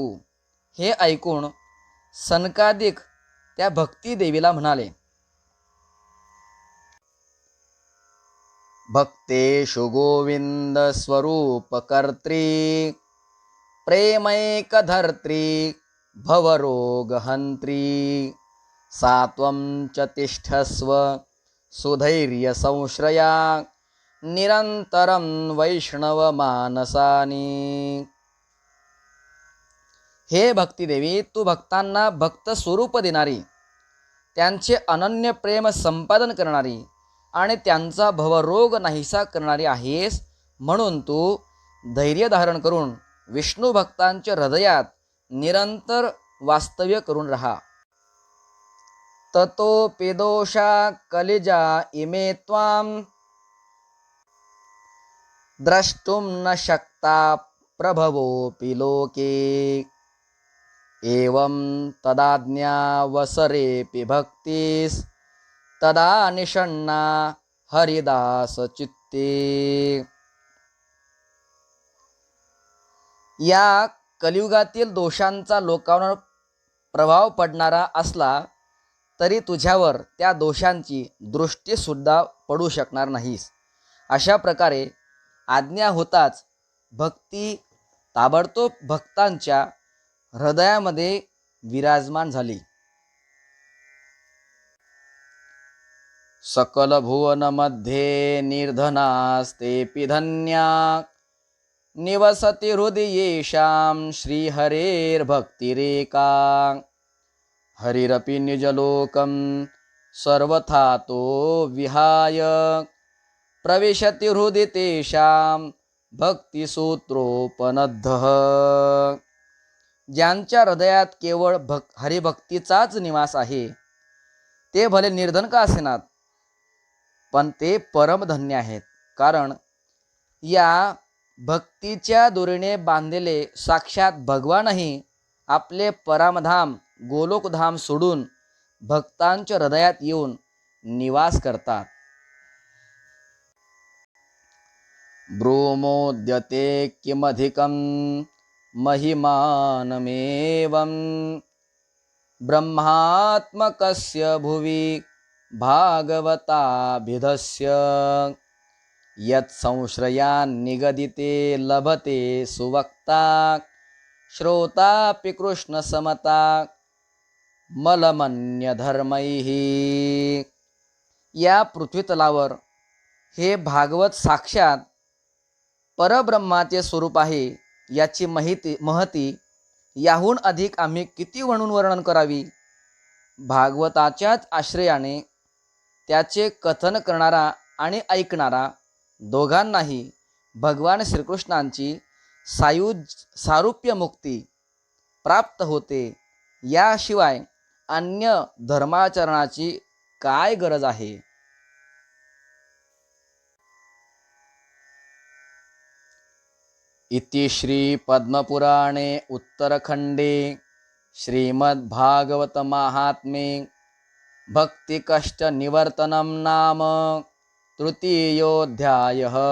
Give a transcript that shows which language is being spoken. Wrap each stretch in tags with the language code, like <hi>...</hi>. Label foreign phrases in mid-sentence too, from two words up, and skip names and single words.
<mr>हे ऐकून सनकादिक त्या भक्ती देवीला म्हणाले,</mr> <sa>भक्तेषु गोविंद स्वरूप कर्त्री प्रेमैकधर्त्री भवरोगहंत्री. सात्वं च तिष्ठस्व सुधैर्य संश्रया निरंतरं वैष्णव मानसानी.</sa> <mr>हे भक्तिदेवी, तू भक्तांना भक्त स्वरूप देणारी, त्यांचे अनन्य प्रेम संपादन करणारी आणि त्यांचा भवरोग नाहीसा करणारी आहेस. म्हणून तू धैर्य धारण करून विष्णू भक्तांच्या हृदयात निरंतर वास्तव्य करून राहा.</mr> <sa>ततोपि दोषा कलिजा इमे त्वां द्रष्टुं न शक्ता प्रभवोऽपि लोके. एवं तदाज्ञावसरेऽपि भक्तिस् तदा निषण्णा हरिदास चित्ते.</sa> <mr>या कलियुगातील दोषांचा लोकांवर प्रभाव पडणारा असला तरी तुझ्यावर त्या दोषांची दृष्टीसुद्धा पडू शकणार नाहीस. अशा प्रकारे आज्ञा होताच भक्ती ताबडतोब भक्तांच्या हृदयामध्ये विराजमान झाली.</mr> <sa>सकल भुवन मध्ये निर्धनास्तेऽपि धन्या निवसति हृदयेषां श्रीहरेर्भक्तिरेका. हरिरपि निजलोकं सर्वथा तो विहाय प्रविशति हृदि तेषां भक्तिसूत्रोपनद्धः.</sa> <mr>ज्यांच्या हृदयात केवळ हरिभक्तीचाच निवास आहे ते भले निर्धन का असेनात, पण ते परमधन्य आहेत. कारण या भक्तीच्या दोरीने बांधलेले साक्षात भगवानही आपले परमधाम गोलोकधाम सोडून भक्तांच्या हृदयात येऊन निवास करतात.</mr> <sa>ब्रूमोद्यते किमधिकं महिमानमेवं ब्रह्मात्मकस्य भुवि भागवताभिधस्य. यत्संश्रयान्निगदिते लभते सुवक्ता श्रोतापि कृष्णसमता मलमन्यधर्मैः.</sa> <mr>या पृथ्वीतलावर हे भागवत साक्षात परब्रह्माचे स्वरूप आहे याची महती याहून अधिक आम्ही किती वर्णन करावी. भागवताच्याच आश्रयाने त्याचे कथन करणारा आणि ऐकणारा दोघांनाही भगवान श्रीकृष्णांची सारूप्य मुक्ती प्राप्त होते. याशिवाय अन्य धर्माचरणाची काय गरज आहे.</mr> <sa>इति श्री पद्मपुराणे उत्तरखंडे श्रीमद्भागवत महात्म्ये भक्तिकष्टनिवर्तनं नाम तृतीयोऽध्यायः.</sa>